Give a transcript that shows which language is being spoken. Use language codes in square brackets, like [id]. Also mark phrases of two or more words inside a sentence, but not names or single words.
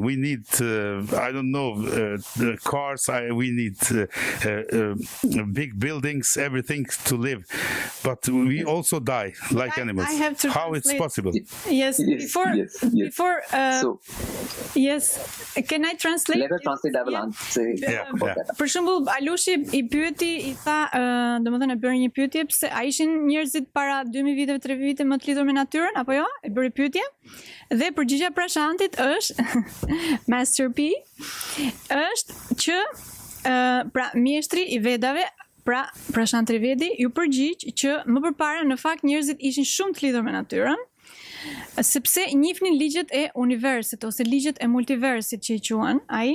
[en] We need I don't know, cars. We need big buildings, everything to live. But we also die like animals. I have to how it's possible? Yes. Before. Yes. Can I translate? Let us translate. I will answer. [sq] Për shembull, Alushi i pyeti, i tha, domethënë e bëri një pyetje pse a ishin njerëzit para 2000 viteve, 3 vite më të lidhur me natyrën apo jo? E bëri pyetje. Dhe përgjigjja Prashantit është Master P është që pra mjeshtri i Vedave, pra Prashant TriVedi ju përgjigj që më përpara në fakt njerëzit ishin shumë të lidhur me natyrën, sepse njihnin ligjet e universit ose ligjet e multiversit që i quhen ai.